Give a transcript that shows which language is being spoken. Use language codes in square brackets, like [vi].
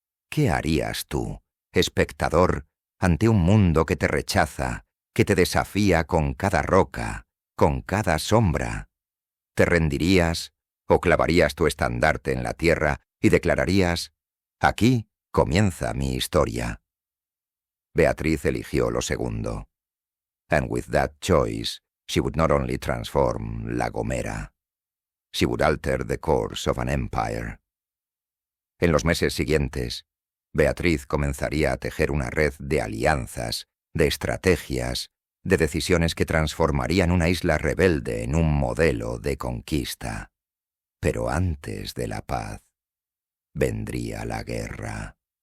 [es] ¿Qué harías tú, espectador, ante un mundo que te rechaza, que te desafía con cada roca, con cada sombra? ¿Te rendirías o clavarías tu estandarte en la tierra y declararías: «Aquí comienza mi historia»? Beatriz eligió lo segundo. [en] And with that choice, she would not only transform La Gomera, she would alter the course of an empire. [es] En los meses siguientes, Beatriz comenzaría a tejer una red de alianzas, de estrategias, de decisiones que transformarían una isla rebelde en un modelo de conquista. Pero antes de la paz, vendría la guerra.